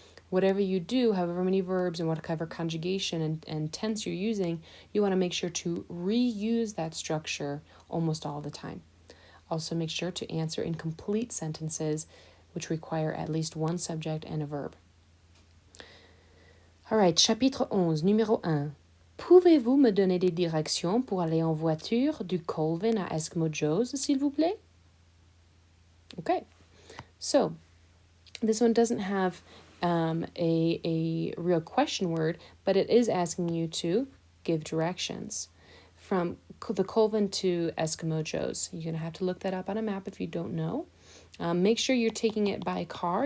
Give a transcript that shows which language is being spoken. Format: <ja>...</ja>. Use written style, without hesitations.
<en>Whatever you do, however many verbs and whatever conjugation and tense you're using, you want to make sure to reuse that structure almost all the time. Also make sure to answer in complete sentences, which require at least one subject and a verb. All right,</en> <fr>chapitre 11, numéro 1. Pouvez-vous me donner des directions pour aller en voiture du Colvin à Eskimo Joe's, s'il vous plaît?</fr> <en>Okay, so this one doesn't have a real question word, but it is asking you to give directions from the Colvin to Eskimo Joe's. You're going to have to look that up on a map if you don't know. Make sure you're taking it by car.</en>